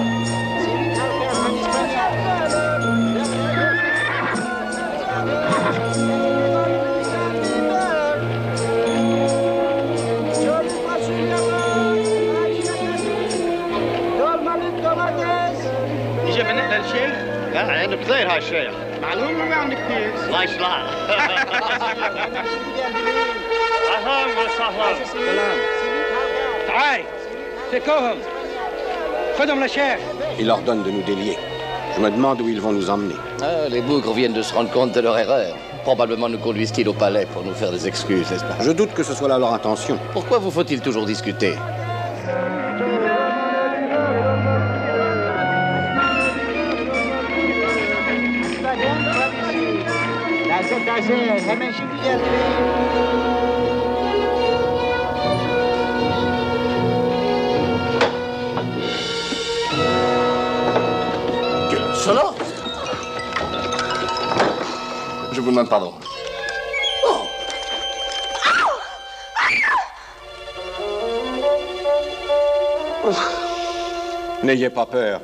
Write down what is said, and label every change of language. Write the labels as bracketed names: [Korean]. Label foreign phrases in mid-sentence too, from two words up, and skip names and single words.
[Turkish] Simit halka from İspanya. Dolmalık domates. [Arabic] يجي من احنا الشيخ؟ عندك كثير هالشيخ. معلوم ما عندك كثير. الله يصلح. اهلا وسهلا. سلام. تعال. فكوهم. خذهم للشيخ. [French] Il leur donne de nous délier. Je me demande où ils vont nous emmener. Ah, les bougres viennent de se rendre compte de leur erreur. Probablement nous conduisent-ils au palais pour nous faire des excuses, n'est-ce pas? Je doute que ce soit là leur intention. Pourquoi vous faut-il toujours discuter? [Turkish] Hemen şimdi geldi beyim. [French] Quelle insolence! Je vous demande pardon. N'ayez pas peur.